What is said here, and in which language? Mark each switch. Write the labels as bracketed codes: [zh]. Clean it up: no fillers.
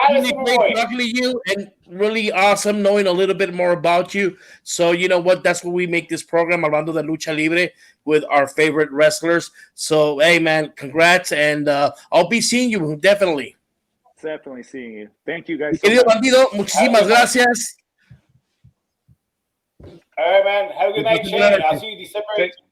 [en] Really great talking to you, and really awesome knowing a little bit more about you. So, you know what? That's what we make this program, Hablando de Lucha Libre, with our favorite wrestlers. So, hey, man, congrats, and I'll be seeing you, definitely. Definitely seeing you. Thank you, guys. [es] Querido Bandido, muchísimas gracias. [en] All right, man. Have a good night, Shane. I'll see you December 18th.